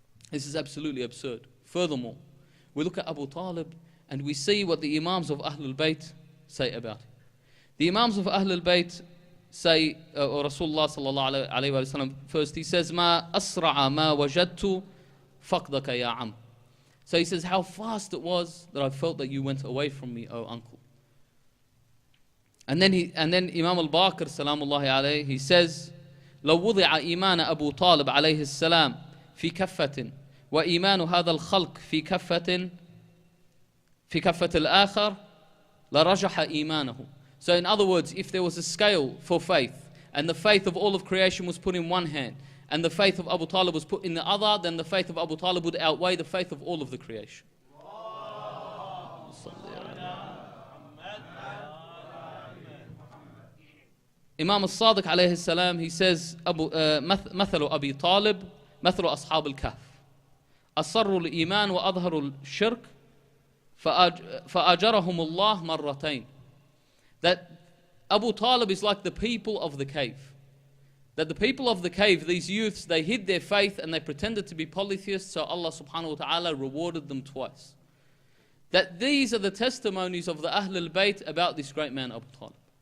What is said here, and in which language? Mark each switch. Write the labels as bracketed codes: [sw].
[en] This is absolutely absurd. Furthermore, we look at Abu Talib and we see what the Imams of Ahlul Bayt say about him. The Imams of Ahlul Bayt say, or Rasulullah sallallahu alayhi wa sallam, first he says, [ar] "Ma asra'a ma wajadtu faqdaka ya am." [en] So he says, how fast it was that I felt that you went away from me, O uncle. And then Imam al-Baqir salamullahi alayhi, he says, [ar] لو وضع إيمان أبو طالب عليه السلام في كفة وإيمان هذا الخلق في كفة الآخر لرجح إيمانه. [en] So in other words, if there was a scale for faith, and the faith of all of creation was put in one hand, and the faith of Abu Talib was put in the other, then the faith of Abu Talib would outweigh the faith of all of the creation. Imam al-Sadiq alayhi salam, he says, [ar] مثل أبي طالب مثل أصحاب الكهف أصروا الإيمان وأظهروا الشرك فأجرهم الله مرتين. [en] That Abu Talib is like the people of the cave. That the people of the cave, these youths, they hid their faith and they pretended to be polytheists, so Allah subhanahu wa ta'ala rewarded them twice. That these are the testimonies of the Ahlul Bayt about this great man Abu Talib.